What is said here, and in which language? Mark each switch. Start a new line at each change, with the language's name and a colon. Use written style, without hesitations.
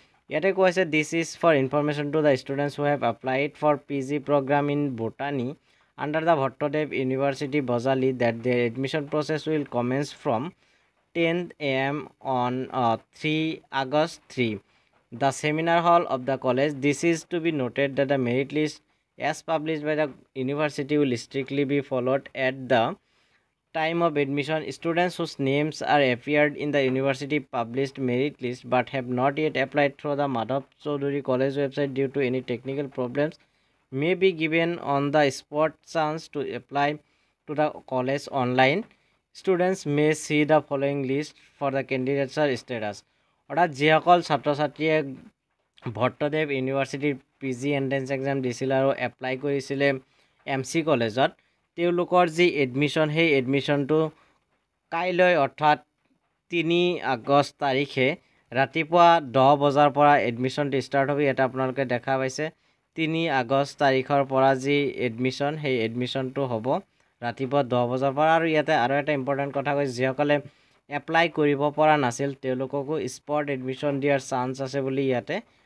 Assamese: ইয়াতে কোৱা হৈছে
English: This is for information to the students who have applied for PG programme in botany under the Bhattadev university Bajali that their admission process will commence from 10 AM on 3 August 3 the seminar hall of the college. This is to be noted that the merit list as published by the university will strictly be followed at the time of admission. Students whose names are appeared in the university published merit list but have not yet applied through the Madhav Chaudhary College website due to any technical problems may be given on the spot chance to apply to the college online. Students may see the following list for the candidature status.
Assamese: অৰ্থাৎ যিসকল ছাত্ৰ ছাত্ৰীয়ে ভট্টদেৱ ইউনিভাৰ্চিটিৰ PG entrance exam দিছিল আৰু apply কৰিছিলে MC কলেজত তেওঁলোকৰ যি এডমিশ্যন সেই এডমিশ্যনটো কাইলৈ অৰ্থাৎ 3 আগষ্ট তাৰিখে ৰাতিপুৱা 10 বজাৰ পৰা এডমিশ্যনটো ষ্টাৰ্ট হ'ব এটা আপোনালোকে দেখা পাইছে 3 আগষ্ট তাৰিখৰ পৰা যি এডমিশ্যন সেই এডমিশ্যনটো হ'ব ৰাতিপুৱা 10 বজাৰ পৰা আৰু ইয়াতে আৰু এটা ইম্পৰ্টেণ্ট কথা কৈছে যিসকলে এপ্লাই কৰিব পৰা নাছিল তেওঁলোককো স্পট এডমিশ্যন দিয়াৰ চান্স আছে বুলি ইয়াতে